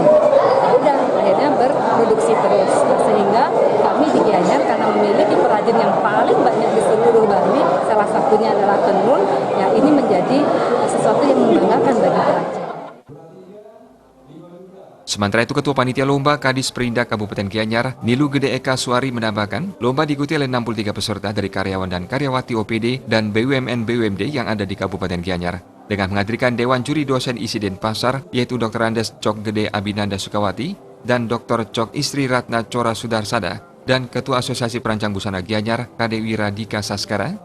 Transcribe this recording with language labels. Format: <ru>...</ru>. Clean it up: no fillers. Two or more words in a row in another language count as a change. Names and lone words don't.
<id>Udah akhirnya berproduksi terus. Nah, sehingga kami di Gianyar karena memiliki perajin yang paling banyak di seluruh Bali, salah satunya adalah tenun, ya ini menjadi sesuatu yang membanggakan bagi perajin. Sementara itu Ketua Panitia Lomba Kadis Perindak Kabupaten Gianyar, Nilu Gede Eka Suari menambahkan, lomba diikuti oleh 63 peserta dari karyawan dan karyawati OPD dan BUMN-BUMD yang ada di Kabupaten Gianyar. Dengan menghadirkan Dewan Juri Dosen Isi Denpasar, yaitu Dr. Andes Cok Gede Abinanda Sukawati dan Dr. Cok Istri Ratna Cora Sudarsada, dan Ketua Asosiasi Perancang Busana Gianyar, Kadewi Radika Saskara.</id>